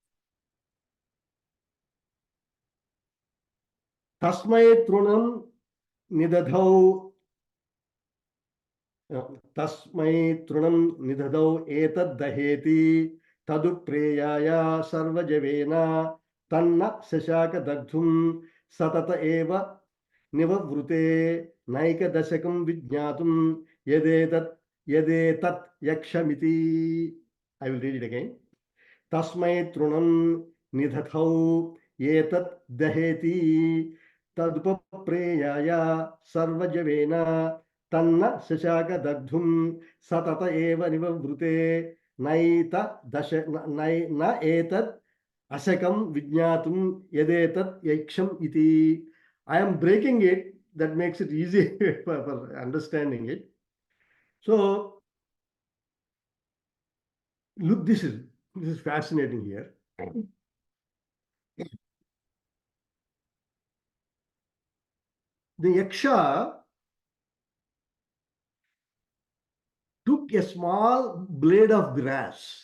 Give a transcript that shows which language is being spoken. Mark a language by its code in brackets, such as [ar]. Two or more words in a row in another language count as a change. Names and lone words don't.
[sa] तस्मै तृणं निदधौ तस्मै तृणं निदधौ एतद् दहेति तदु प्रेयाय सर्वजवेन तन्न शशाक दग्धुम् सतत एव निववृते नैक दशकम् विज्ञातुम् यदेतत् यक्षमिति. [en] I will read it again. [sa] तस्मै तृणं निदधौ एतत् दहेति तदुपप्रेयाय सर्वजवेन तन्न शशाक दग्धुम् सतत एव निववृते नैत दश न एतत् अशकम् विज्ञातुम् यदेतत् यक्षम् इति. [en] I am breaking it. That makes it easy for understanding it. So look, this is fascinating here. The Yaksha took a small blade of grass.